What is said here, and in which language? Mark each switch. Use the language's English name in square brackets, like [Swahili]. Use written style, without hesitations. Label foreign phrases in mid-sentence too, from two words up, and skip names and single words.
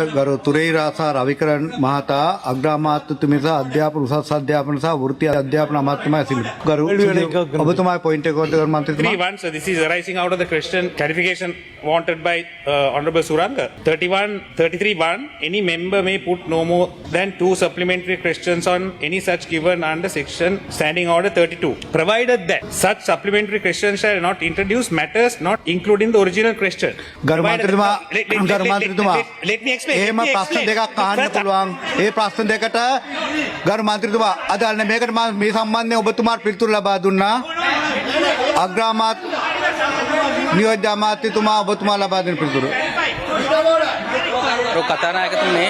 [Sinhala] ගරු තුරේරාසා රවිකරන් මහතා අග්‍රාමාත්‍යතුමිය සහ අධ්‍යාපන උසස් අධ්‍යාපන සහ වෘත්ති අධ්‍යාපන අමාත්‍යතුමා ඇසිලු. ගරු ඔබතුමාගේ පොයින්ට් එක ගරු මන්ත්‍රීතුමා. 31, [English] so this is arising out of the question clarification wanted by Honorable Suranga. 33(1), any member may put no more than 2 supplementary questions on any such given under section Standing Order 32, provided that such supplementary questions shall not introduce matters not including the original question. [Sinhala] ගරු මන්ත්‍රීතුමා [English] Let me explain. [Sinhala] එහෙම ප්‍රශ්න දෙකක් අහන්න පුළුවන්. ඒ ප්‍රශ්න දෙකට ගරු මන්ත්‍රීතුමා අදාළ මේකට මම මේ සම්බන්ධයෙන් ඔබතුමාට පිළිතුරු ලබා දුන්නා. අග්‍රාමාත්‍ය නියෝජ්‍ය අමාත්‍යතුමා ඔබතුමා ලබා දෙන පිළිතුරු. කතානායකතුමනේ